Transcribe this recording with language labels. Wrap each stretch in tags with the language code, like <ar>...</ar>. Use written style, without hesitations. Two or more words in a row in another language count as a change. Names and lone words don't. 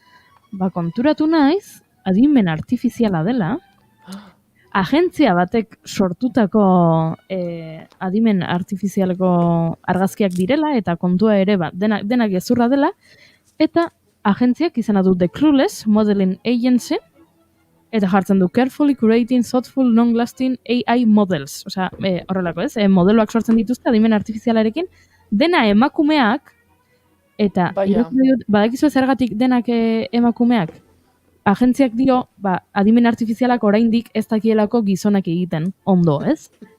<eu>Konturatu naiz, adimen artifiziala dela, agentzia batek sortutako adimen artifizialeko argazkiak direla, eta kontua ere denak gezurra dela, eta agentziak izena du The Clueless Modeling Agency, eta jartzen du</eu> <en>carefully curating thoughtful long-lasting AI models.</en> <eu>Osea, horrelako ez, modeloak sortzen dituzte adimen artifizialarekin, dena emakumeak, eta badakizu zergatik denak emakumeak, agentziak dio, adimen artifizialak oraindik ez dakielako gizonak egiten, ondo, ez?</eu>